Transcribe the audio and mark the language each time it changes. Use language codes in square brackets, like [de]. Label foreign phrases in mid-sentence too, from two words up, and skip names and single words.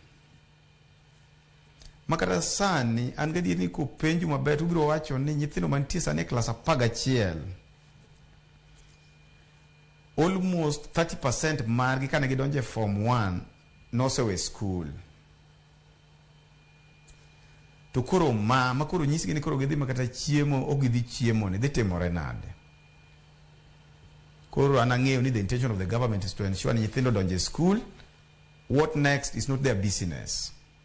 [luo] Makata sani an gadier ni kopenju maber to biro wacho ni nyithindo mantie sani e klas 11 almost 30% margi kane gidonje form 1 nosewe skul. To koro makoro nyisgi ni koro gidhi makata chiemo o gidhi chiemo ne dhi timore nade. Koro an ang'eyo ni [en] the intention of the government is to ensure [luo] ni nyithindo donje school. [en] What next is not their business.